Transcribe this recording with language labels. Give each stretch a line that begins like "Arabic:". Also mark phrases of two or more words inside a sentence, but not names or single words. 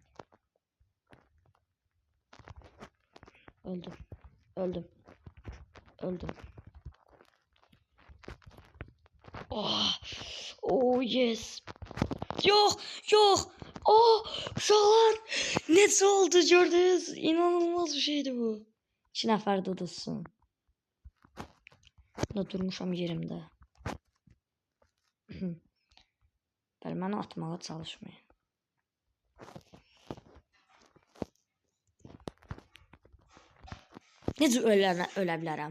Azerbaijani: Öldüm. Öldüm.
English: Öldüm. Oh, oh yes.
Turkish: Yok, yok. Oh,
Azerbaijani: uşaqlar. Necə oldu gördünüz? İnanılmaz bir şeydi bu. 2 nəfər dudulsun. Da durmuşam yerimdə. Bəli, məni atmağa çalışmayın. Necə ölə bilərəm?